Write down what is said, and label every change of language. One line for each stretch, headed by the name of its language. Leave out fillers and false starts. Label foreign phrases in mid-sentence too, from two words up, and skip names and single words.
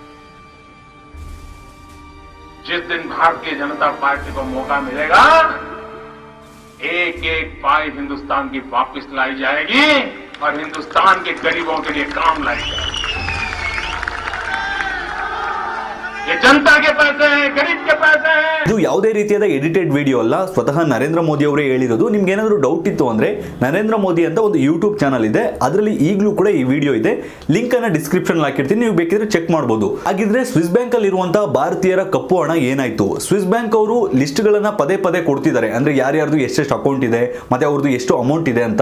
Hindi: जिस दिन भारतीय जनता पार्टी को मौका मिलेगा, एक एक पाई हिंदुस्तान की वापस लाई जाएगी और हिंदुस्तान के गरीबों के लिए काम लाई जाएगी. ये जनता के पैसे हैं, गरीब के पैसे हैं.
Kannada: ಇದು ಯಾವುದೇ ರೀತಿಯಾದ
English: edited video
Kannada: ಅಲ್ಲ, ಸ್ವತಃ ನರೇಂದ್ರ ಮೋದಿ ಅವರೇ ಹೇಳಿರೋದು. ನಿಮ್ಗೆ ಏನಾದರೂ ಡೌಟ್ ಇತ್ತು ಅಂದ್ರೆ ನರೇಂದ್ರ ಮೋದಿ ಅಂತ ಒಂದು
English: YouTube channel
Kannada: ಇದೆ, ಅದರಲ್ಲಿ ಈಗಲೂ ಕೂಡ ಈ ವಿಡಿಯೋ ಇದೆ. ಲಿಂಕ್ ಅನ್ನ ಡಿಸ್ಕ್ರಿಪ್ಷನ್ ಹಾಕಿರ್ತೀನಿ, ನೀವು ಬೇಕಿದ್ರೆ ಚೆಕ್ ಮಾಡಬಹುದು. ಹಾಗಿದ್ರೆ ಸ್ವಿಸ್ ಬ್ಯಾಂಕ್ ಅಲ್ಲಿ ಇರುವಂತಹ ಭಾರತೀಯರ ಕಪ್ಪು ಹಣ ಏನಾಯ್ತು? ಸ್ವಿಸ್ ಬ್ಯಾಂಕ್ ಅವರು ಲಿಸ್ಟ್ ಗಳನ್ನ ಪದೇ ಕೊಡ್ತಿದ್ದಾರೆ, ಅಂದ್ರೆ ಯಾರ್ಯಾರ್ದು ಎಷ್ಟೆಷ್ಟು ಅಕೌಂಟ್ ಇದೆ ಮತ್ತೆ ಅವ್ರದ್ದು ಎಷ್ಟು ಅಮೌಂಟ್ ಇದೆ ಅಂತ.